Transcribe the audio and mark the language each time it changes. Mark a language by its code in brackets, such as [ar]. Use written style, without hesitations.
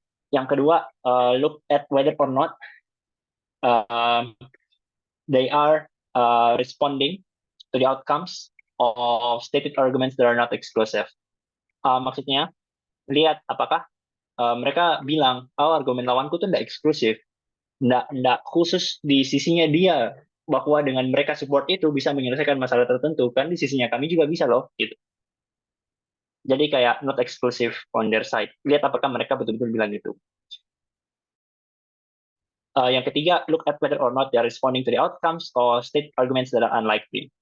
[en] Yang kedua, look at whether or not uh, they are responding to the outcomes of stated arguments that are not exclusive. [id] Maksudnya, lihat apakah mereka bilang, oh argumen lawanku tuh tidak eksklusif, tidak khusus di sisinya dia, bahwa dengan mereka support itu bisa menyelesaikan masalah tertentu, kan di sisinya kami juga bisa loh, gitu. Jadi kayak not exclusive on their side. Lihat apakah mereka betul-betul bilang itu. [en] Yang ketiga, look at whether or not they are responding to the outcomes or state arguments that are unlikely.